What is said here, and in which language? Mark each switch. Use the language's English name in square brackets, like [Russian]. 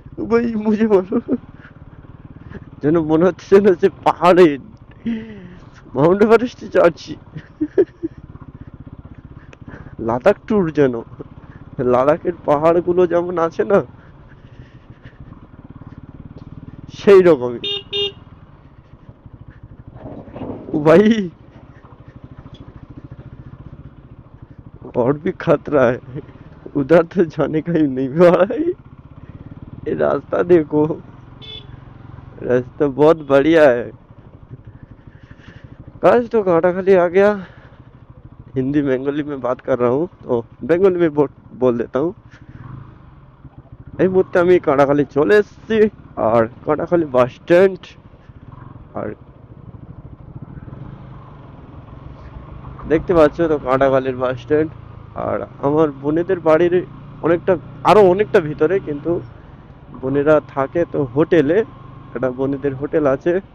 [Bangla] ভাই [Hindi] মুঝে মারো, [Bangla] যেন মনে হচ্ছে যেন যে পাহাড়ে মাউন্ট এভারেস্টে যাচ্ছি, লাদাখ ট্যুর যেন। লাদাখের পাহাড়গুলো যেমন আছে না, সেই রকমই। ও ভাই, [Hindi] और भी खतरा है, उधर तो जाने का ही नहीं भाई। ये रास्ता देखो, रास्ता बहुत बढ़िया है। आज तो कांटाखाली आ गया। हिंदी बंगाली में बात कर रहा हूँ तो बंगाली में बोल देता हूँ। [Bangla] এই মুহূর্তে আমি কাঁটাখালি চলে এসেছি, আর কাঁটাখালি বাস স্ট্যান্ড। আর দেখতে পাচ্ছ তো কাঁটাখালির বাস স্ট্যান্ড। আর আমার বোনেদের বাড়ির অনেকটা, আরো অনেকটা ভিতরে, কিন্তু বোনেরা থাকে তো হোটেলে, একটা বোনেদের হোটেল আছে।